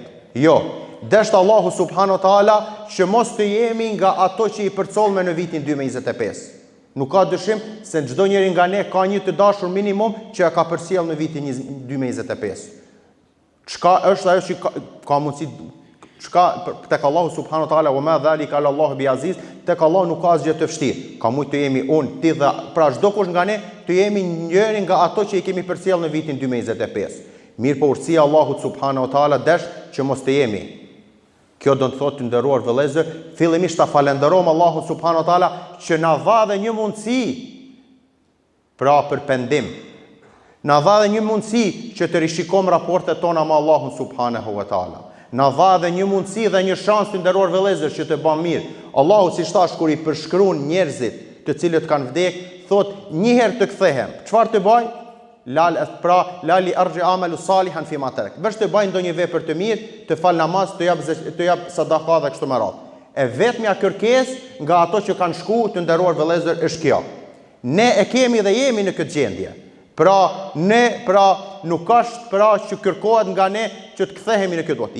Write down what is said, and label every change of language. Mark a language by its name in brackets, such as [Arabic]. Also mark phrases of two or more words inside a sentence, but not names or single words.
[Albanian] Jo, deshtë Allahu [Arabic] سبحانه وتعالى [Albanian] që mos të jemi nga ato që i përcollme në vitin 2025. Nuk ka dyshim se çdo njeri nga ne ka një të dashur minimum që ja ka përcjell në vitin 2025. Çka është ajo që ka mundësi, çka tek Allahu [Arabic] سبحانه وتعالى وما ذلك على الله بعزيز, [Albanian] tek Allah nuk ka asgjë të vështirë. Ka mujt të jemi unë, ti dhe pra çdo kush nga ne të jemi njëri nga ato që i kemi përcjell në vitin 2025. Mirë po urtësia Allahut [Arabic] سبحانه وتعالى [Albanian] desh që mos të jemi. Kjo do të thotë të nderuar vëllezër, fillimisht ta falenderojmë Allahun [Arabic] سبحانه وتعالى [Albanian] që na dha dhe një mundësi pra për pendim. Na dha dhe një mundësi që të rishikojmë raportet tona me Allahun [Arabic] سبحانه وتعالى. [Albanian] Na dha dhe një mundësi dhe një shans të nderuar vëllezër që të bëjmë mirë. Allahu siç thash kur i përshkruan njerëzit të cilët kanë vdekur, thotë një herë të kthehem. Çfarë të bëj? [Arabic] لعلي ارجع أعمل صالحا في ما تركت. [Albanian] Vesh të bëj ndonjë vepër të mirë, të fal namaz, të jap sadaka dhe kështu me radhë. E vetmja kërkesë nga ato që kanë shku të nderuar vëllezër është kjo. Ne e kemi dhe jemi në këtë gjendje. Pra nuk është që kërkohet nga ne që të kthehemi në këtë botë.